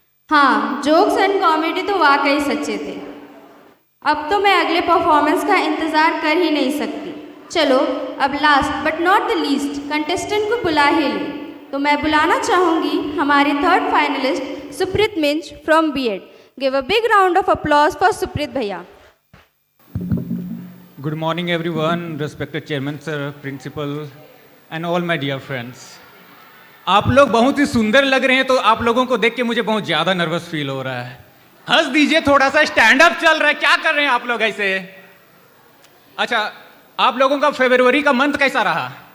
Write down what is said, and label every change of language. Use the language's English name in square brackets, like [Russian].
[Hindi] हाँ, jokes and comedy तो वाकई सच्चे थे। अब तो मैं अगले परफॉर्मेंस का इंतज़ार कर ही नहीं सकती। चलो अब [English] last but not the least [Hindi] contestant को बुला ही ले। तो मैं बुलाना चाहूँगी हमारे third finalist Supreet Minz from BEd. [English] Give a big round of applause for Supreet भैया। Good morning everyone, respected chairman sir, principal and all my dear friends. [Hindi] आप लोग बहुत ही सुंदर लग रहे हैं, तो आप लोगों को देख के मुझे बहुत ज़्यादा नर्वस फील हो रहा है। हंस दीजिए थोड़ा सा, स्टैंड अप चल रहा है, क्या कर रहे हैं आप लोग ऐसे? अच्छा, आप लोगों का फरवरी का मंथ कैसा रहा?